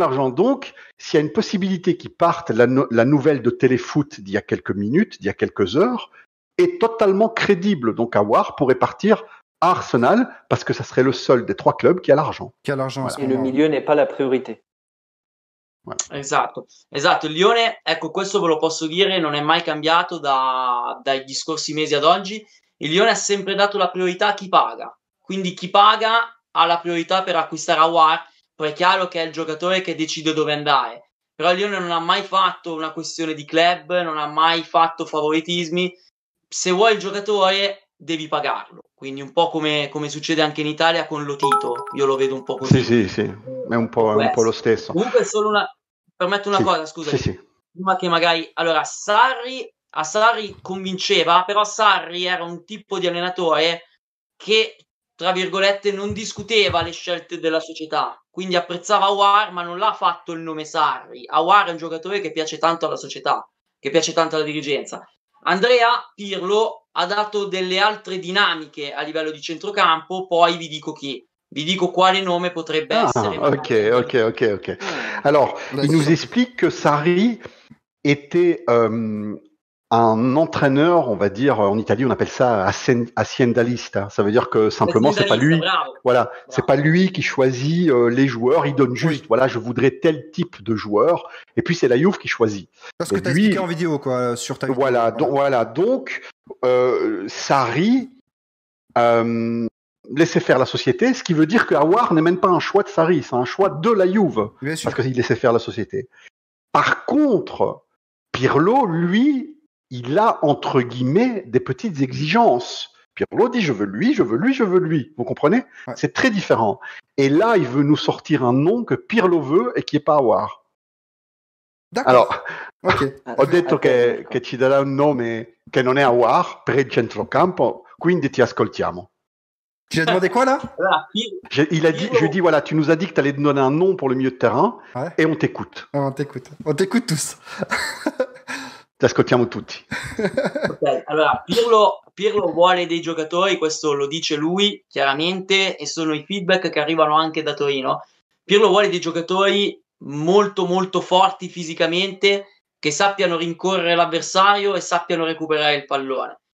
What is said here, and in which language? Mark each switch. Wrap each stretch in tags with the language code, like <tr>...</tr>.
<fr>Donc, s'il y a une possibilité qu'ils partent, la nouvelle de Téléfoot d'il y a quelques minutes, d'il y a quelques heures, est totalement crédible. Donc, Aouar pourrait partir à Arsenal parce que ça serait le seul des 3 clubs qui a l'argent. Voilà. Et le milieu n'est pas la priorité.</fr> <it>Esatto. Il Lione, ecco, questo ve lo posso dire, non è mai cambiato dagli scorsi mesi ad oggi. Il Lione ha sempre dato la priorità a chi paga, quindi chi paga ha la priorità per acquistare Aouar. Poi è chiaro che è il giocatore che decide dove andare, però il Lione non ha mai fatto una questione di club, non ha mai fatto favoritismi. Se vuoi il giocatore devi pagarlo, quindi un po' come succede anche in Italia con Lotito, io lo vedo un po' così. Sì, è un po' lo stesso. Comunque è solo permetto una cosa, scusa, prima che magari, allora a Sarri convinceva, però Sarri era un tipo di allenatore che, tra virgolette, non discuteva le scelte della società, quindi apprezzava Aouar, ma non l'ha fatto il nome Sarri. Aouar è un giocatore che piace tanto alla società, che piace tanto alla dirigenza. Andrea Pirlo ha dato delle altre dinamiche a livello di centrocampo, poi vi dico chi. vi dico quale nome potrebbe essere. Ok.</it> <fr>Alors, il nous explique que Sarri était un entraîneur, on va dire, en Italie, on appelle ça aziendalista. Ça veut dire que simplement, c'est pas lui. Bravo. Voilà, c'est pas lui qui choisit les joueurs. Il donne juste, voilà, je voudrais tel type de joueur. Et puis c'est la Juve qui choisit. Parce que tu as expliqué en vidéo, quoi, sur ta vidéo. Donc, Sarri laissait faire la société, ce qui veut dire que Aouar n'est même pas un choix de Sarri, c'est un choix de la Juve, parce qu'il laissait faire la société. Par contre, Pirlo, lui, il a, entre guillemets, des petites exigences. Pirlo dit, je veux lui. Vous comprenez? Ouais. C'est très différent. Et là, il veut nous sortir un nom que Pirlo veut et qui n'est pas Aouar. D'accord.</fr> <it>Alors, ho detto che ci darà un nome che non è Aouar per il centrocampo, quindi ti ascoltiamo.</it> <fr>Tu as demandé quoi là? Je lui dis, voilà, tu nous as dit que tu allais te donner un nom pour le milieu de terrain, et on t'écoute. On t'écoute tous.</fr> <it>Ti ascoltiamo tutti. Okay, allora Pirlo vuole dei giocatori, questo lo dice lui chiaramente, e sono i feedback che arrivano anche da Torino. Pirlo vuole dei giocatori molto molto forti fisicamente, che sappiano rincorrere l'avversario e sappiano recuperare il pallone.</it>